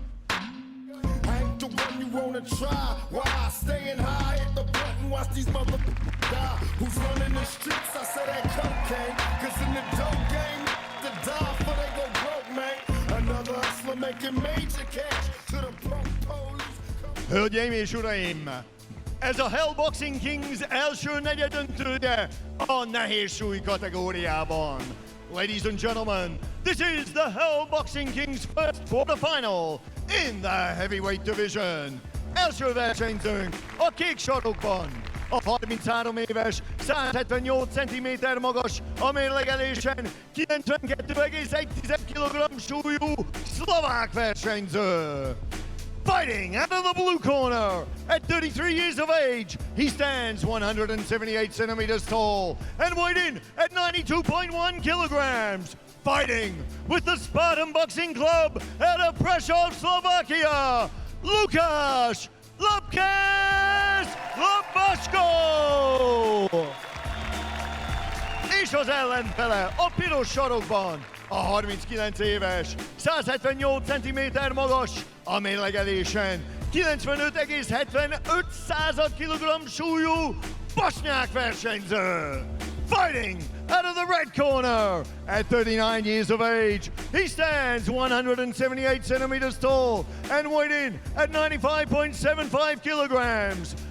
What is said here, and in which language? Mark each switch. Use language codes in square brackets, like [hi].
[en] I ain't the one you wanna try. Why? Staying high, hit the button, watch these motherfuckers die. Who's running the streets? I said that cocaine. Cause in the dope game, the die for they go broke, man. Another hustler making major cash to the police. [hu] Hölgyeim és uraim! Ez a Hell Boxing Kings első negyedöntője a nehéz súly kategóriában. [en] Ladies and gentlemen, this is the Hell Boxing Kings first quarterfinal in the heavyweight division. [hu] Első versenyzőnk a kék sarokban. A 33 éves, 178 cm magas, a mérlegelésen 92,1 kg súlyú szlovák versenyző. [en] Fighting out of the blue corner, at 33 years of age, he stands 178 centimeters tall and weighed in at 92.1 kilograms. Fighting with the Spartan Boxing Club out of Prešov, Slovakia, Lukáš Lapkes Labaško! [hu] És az ellenfele a piros sarokban, a 39 éves, 178 cm magas, a mérlegelésen 95,75 kg súlyú Bošnjak versenyző. [en] Fighting out of the red corner, at 39 years of age, he stands 178 centimeters tall and weighed in at 95.75 kilograms.